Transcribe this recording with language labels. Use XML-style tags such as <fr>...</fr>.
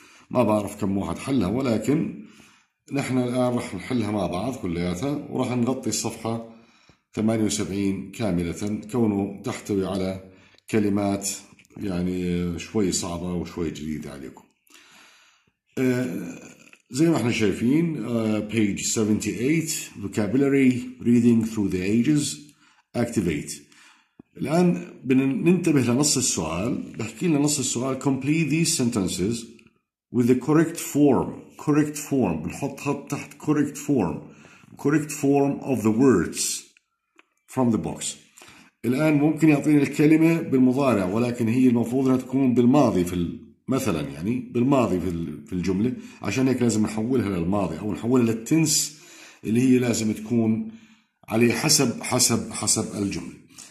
<ar>ما بعرف كم واحد حلها، ولكن نحن الآن راح نحلها مع بعض كلياتها، وراح نغطي الصفحة 78 كاملة، كونه تحتوي على كلمات يعني شوي صعبة وشوي جديدة عليكم. زي ما احنا شايفين</ar> <en>page 78 vocabulary reading through the ages activate.</en> <ar>الآن بننتبه لنص السؤال، بحكي لنا نص السؤال</ar> <en>complete these sentences with the correct form.</en> <ar>بنحط خط تحت</ar> <en>correct form of the words from the box.</en> <ar>الآن ممكن يعطيني الكلمة بالمضارع، ولكن هي المفروض أنها تكون بالماضي مثلا، يعني بالماضي في الجملة، عشان هيك لازم نحولها للماضي أو نحولها للتنس اللي هي لازم تكون عليه حسب الجملة.</ar>